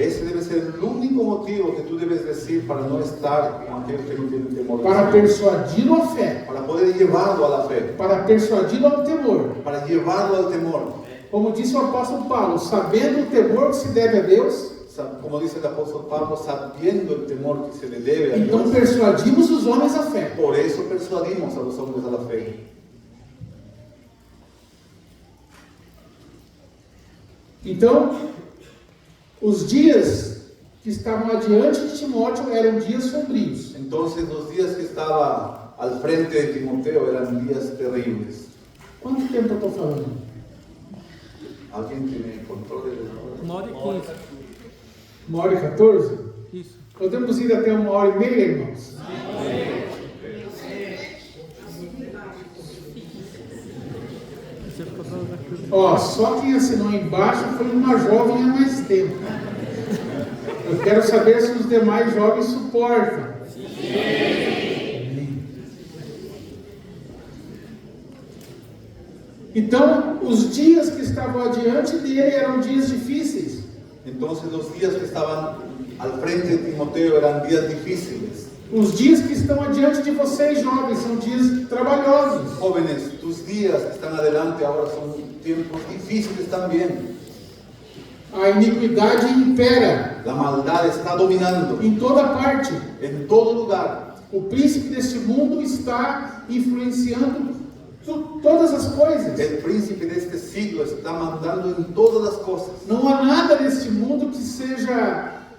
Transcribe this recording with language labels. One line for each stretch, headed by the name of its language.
Spanish: Ese debe ser el único motivo que tú debes decir para no estar con aquel que no tiene temor del Para Señor.
Portuguese: persuadi-lo à fé,
Spanish: Para poder llevarlo a la fe,
Portuguese: para persuadi-lo ao temor.
Spanish: para llevarlo al temor.
Portuguese: Como disse o apóstolo Paulo, sabendo o temor que se deve a Deus,
Spanish: Como dice el apóstol Pablo, sabiendo el temor que se le debe a
Portuguese: então
Spanish: Dios,
Portuguese: persuadimos os homens à fé.
Spanish: por eso persuadimos a los hombres a la fe.
Portuguese: Então, os dias que estavam adiante de Timóteo eram dias sombrios.
Spanish: Entonces los días que estaba al frente de Timoteo eran días terribles.
Portuguese: Quanto tempo eu estou falando?
Spanish: ¿Alguien tiene control de la hora?
Portuguese: 1h15. 1h14? Isso. Podemos ir até 1h30, irmãos? Você ficou falando aqui. Ó, só quem assinou embaixo foi uma jovem há mais tempo. Eu quero saber se os demais jovens suportam. Então, os dias que estavam adiante dele eram dias difíceis.
Spanish: Entonces los días que estaban al frente de Timoteo eran días difíciles.
Portuguese: Os dias que estão adiante de vocês, jovens, são dias trabalhosos.
Spanish: Jóvenes, tus días que están adelante ahora son tiempos difíciles también.
Portuguese: A iniquidade impera
Spanish: La maldad está dominando
Portuguese: em toda parte.
Spanish: en todo lugar.
Portuguese: O príncipe deste mundo está influenciando todas as coisas.
Spanish: El príncipe de este siglo está mandando en todas las cosas.
Portuguese: Não há nada neste mundo que seja